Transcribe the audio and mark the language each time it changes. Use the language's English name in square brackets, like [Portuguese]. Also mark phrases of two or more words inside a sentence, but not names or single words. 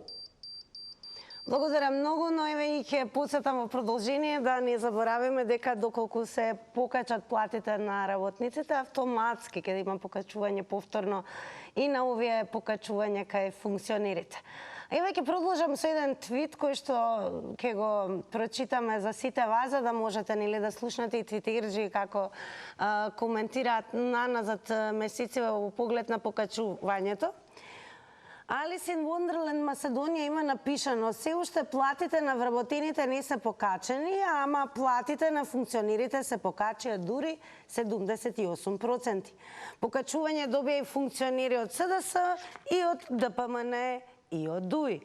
[Macedonian] Благодарам многу, но еве и ќе потсетам во продолжение да не заборавиме дека доколку се покачат платите на работниците, автоматски ќе има покачување повторно и на овие покачувања кај функционерите. Еве ќе продолжам со еден твит кој што ќе го прочитаме за сите вас, за да можете нели да слушнете и твитерџи како коментираат наназад месеци во поглед на покачувањето. Alice in Wonderland Македонија има напишано: се уште платите на вработените не се покачени, ама платите на функционерите се покачија дури 78%. Покачување добија и функционери од СДС и од ДПМН и од ДУИ.